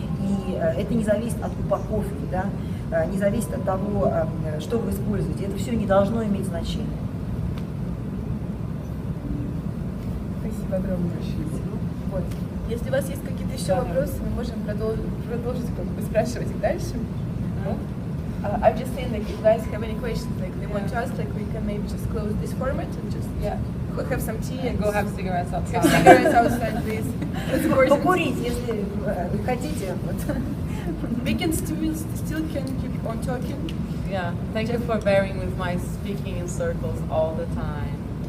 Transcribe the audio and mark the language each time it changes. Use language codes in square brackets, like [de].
[ru] И это не зависит от упаковки, да, не зависит от того, что вы используете. Это все не должно иметь значения. Спасибо огромное. Вот. Если у вас есть какие-то еще вопросы, мы можем продолжить как бы спрашивать их дальше. [en] I'm just saying, like, if you guys have any questions, like, they want to ask, like, we can maybe just close this format and just have some tea and go have cigarettes outside. Have cigarettes outside, please. [ru] Покурить, если вы хотите. [en] We can still can keep on talking. Yeah, thank you for bearing with my speaking in circles all the time.